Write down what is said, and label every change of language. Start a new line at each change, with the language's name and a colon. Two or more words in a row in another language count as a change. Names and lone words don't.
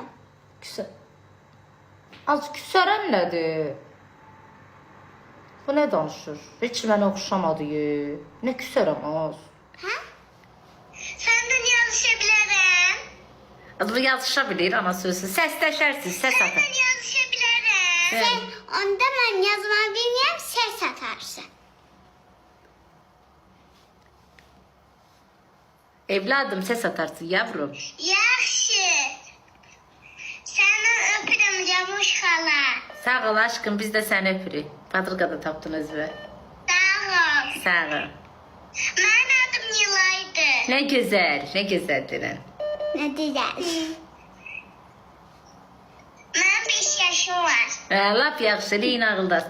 Azerbaijani: Küsə. Az küsərən nədir? Bu nə danışır? Heç mənə oxşamadı. Nə küsərəm az?
Turkish: Ha? Senden yazışabilirim.
Azerbaijani: Bu yazışa bilir ana sözü. Səsləşərsiniz, səs atın.
Turkish: Senden yazışabilirim. Evet. Sen onda ben yazma bilmiyorum ses atarsın.
Azerbaijani: Evladım səs atarsın yavrum. Yaxşı. Seni öpürüm Camuş hala. Sağ ol aşkım, biz də səni öpürük. Padırqa da tapdın özünə. Sağ ol. Sağ ol.
Turkish: Benim adım Nilay'dı.
Azerbaijani: Nə gözəl, nə gözəl denən.
Turkish: Ne güzel. Benim 5 yaşım var.
Azerbaijani: Lap yaxşı, deyin ağıldasın.